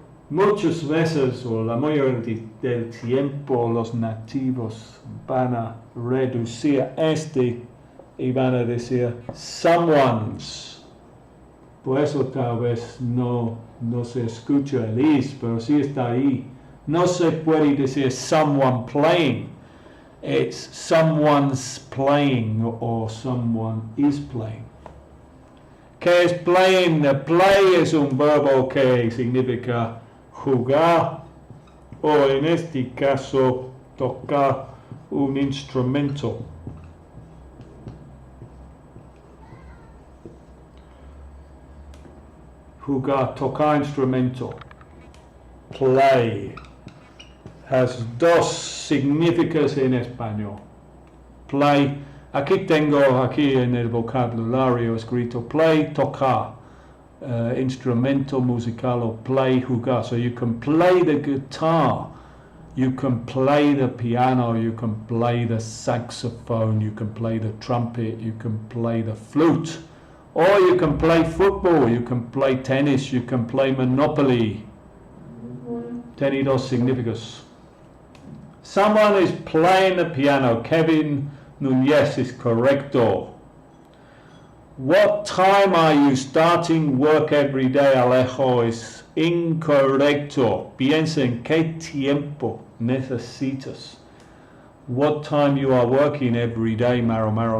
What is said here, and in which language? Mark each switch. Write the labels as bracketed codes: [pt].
[es] Muchas veces, o la mayoría del tiempo, los nativos van a reducir este y van a decir someone's. Por eso tal vez no se escucha el is, pero sí está ahí. No se puede decir [en] someone playing. It's someone's playing or someone is playing. [es] ¿Qué es playing? The play es un verbo que significa jugar o en este caso tocar un instrumento. Jugar, tocar instrumento. [en] Play has [es] dos significados en español. Play, aquí tengo en el vocabulario escrito play, tocar. Instrumento musical or play, jugar. [en] So you can play the guitar, you can play the piano, you can play the saxophone, you can play the trumpet, you can play the flute, or you can play football, you can play tennis, you can play Monopoly. [es] Tiene dos significados. [en] Someone is playing the piano. Kevin Núñez is correcto. What time are you starting work every day, Alejo? [es] Es incorrecto. Piensa en qué tiempo necesitas. [en] What time you are working every day, Maro?